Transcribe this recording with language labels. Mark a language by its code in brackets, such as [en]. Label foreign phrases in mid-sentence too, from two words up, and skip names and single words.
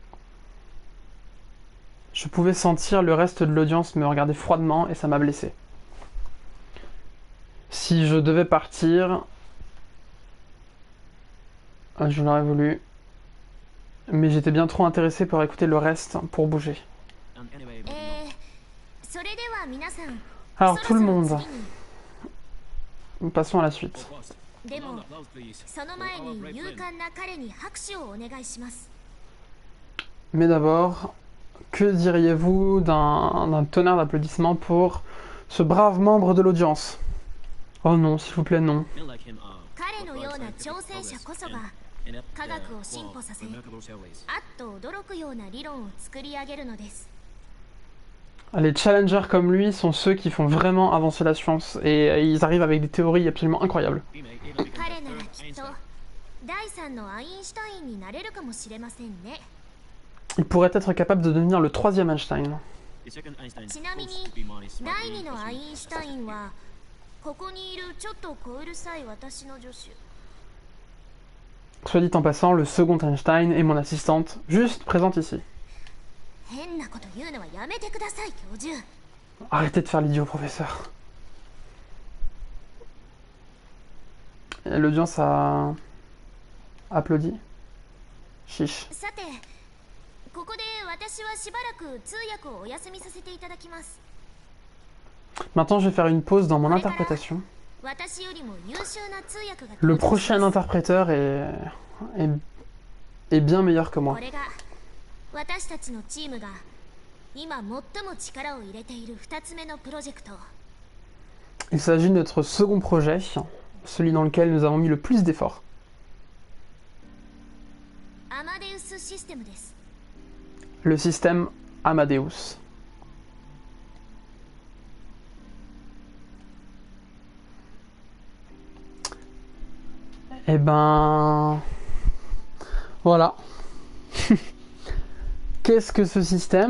[fr] Je pouvais sentir le reste de l'audience me regarder froidement et ça m'a blessé. Si je devais partir, je l'aurais voulu. Mais j'étais bien trop intéressé pour écouter le reste pour bouger. [ja] それでは皆さん。 [fr] Alors tout le monde, passons à la suite. [ja] でもその前に勇敢な彼に拍手をお願いします。 [fr] Mais d'abord, que diriez-vous d'un tonnerre d'applaudissements pour ce brave membre de l'audience? Oh non, s'il vous plaît, non. [ja] 彼のような挑戦者こそが科学を進歩させ、あっと驚くような理論を作り上げるのです。 [fr] Les challengers comme lui sont ceux qui font vraiment avancer la science et ils arrivent avec des théories absolument incroyables. [ja] 彼ならきっと第三のアインシュタインになれるかもしれませんね。 [fr] Il pourrait être capable de devenir le 3e Einstein. [ja] ちなみに第二のアインシュタインはここにいるちょっと小うるさい私の助手。 [fr] Soit dit en passant, le second Einstein est mon assistante, juste présente ici. [ja] 変なこと言うのはやめてください、教授。 [fr] Arrêtez de faire l'idiot, professeur. L'audience a applaudi. Chiche. [ja] さて、ここで私はしばらく通訳をお休みさせていただきます。 [fr] Maintenant, je vais faire une pause dans mon interprétation. [ja] 私よりも優秀な通訳が [fr] Le prochain interpréteur est bien meilleur que moi. [ja] これが私たちのチームが今最も力を入れている2つ目のプロジェクト。 [fr] Il s'agit de notre second projet, celui dans lequel nous avons mis le plus d'efforts. [ja] アマデウスシステムです。 [fr] Le système Amadeus. Eh ben... Voilà. Qu'est-ce que ce système?